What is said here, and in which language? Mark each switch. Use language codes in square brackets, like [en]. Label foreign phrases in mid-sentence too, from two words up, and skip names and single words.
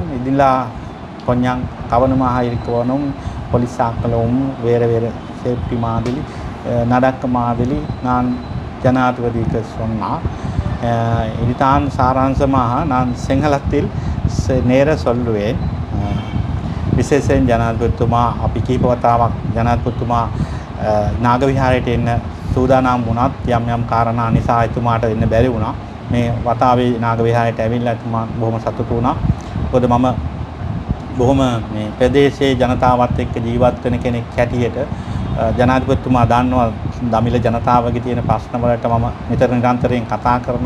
[ta] இதில் கொஞ்சம் கவனமாக இருக்கணும். போலீஸாக்களும் வேறு சேஃப்டி மாதிரி நடக்க மாதிரி நான் ஜனாதிபதிக்கு சொன்னால் இதுதான் சாராம்சமாக நான் සිංහලத்தில் நேர சொல்லுவேன். [si] විශේෂයෙන් ජනාධිපතිතුමා අපි කීප වතාවක් ජනාධිපතිතුමා නාගවිහාරයට එන්න සූදානම් වුණත් යම් කාරණා නිසා එතුමාට එන්න බැරි වුණා. මේ වතාවේ නාගවිහාරයට ඇවිල්ලා එතුමා බොහොම සතුටු වුණා. මොකද මම බොහොම මේ ප්‍රදේශයේ ජනතාවත් එක්ක ජීවත් වෙන කෙනෙක් හැටියට ජනාධිපතිතුමා දන්නවා දමිළ ජනතාවගේ තියෙන ප්‍රශ්න වලට මම නිරන්තරයෙන් කතා කරනවා.